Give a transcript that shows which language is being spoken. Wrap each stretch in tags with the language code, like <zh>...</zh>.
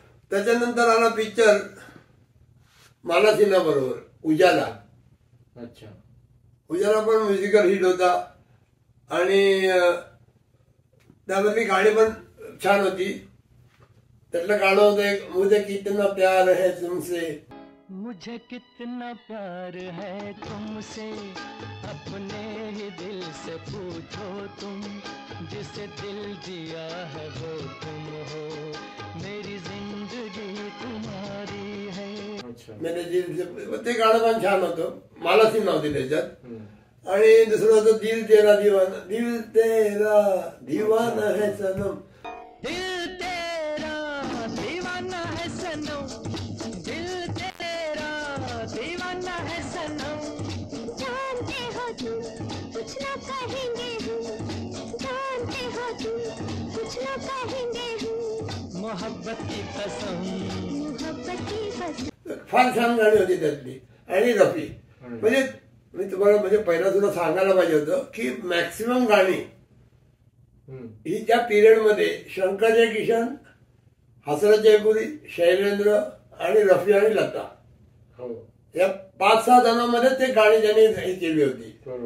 <mr>त्याच्यानंतर आला पिक्चर माला सिन्हा बरोबर उजाला. उजाला पण म्युझिकल हिट होता आणि त्यामधली गाणी पण छान होती. त्यातलं गाणं होतं एक,</mr> <hi>मुझे कितना प्यार है तुमसे, मुझे कितना प्यार है तुमसे, अपने ही दिल से पूछो तुम, जिसे दिल दिया है वो तुम हो, मेरी जिंदगी तुम्हारी है. मेरे दिल से,</hi> <mr>ते गाणं पण छान होतं. मला सिन्हा होती त्याच्यात. आणि दुसरं होतं</mr> <hi>दिल तेरा दीवाना, दिल तेरा दीवाना है सनम, दिल तेरा दीवाना है सनम, दिल तेरा दीवाना है सनम, जानते हो तुम कुछ ना कहेंगे हम, जानते हो तुम कुछ ना कहेंगे हम, मोहब्बत की कसम, मोहब्बत की कसम.</hi> <mr>फार छान गाणी होती त्यातली. आणि रफी म्हणजे मी तुम्हाला म्हणजे पहिला सुद्धा सांगायला पाहिजे होतं की मॅक्सिमम गाणी ही त्या पिरियडमध्ये शंकर जयकिशन, हसरत जयपुरी, शैलेंद्र आणि रफी आणि लता या 5-6 जणांमध्ये ते गाणी त्यांनी हे केली होती.</mr>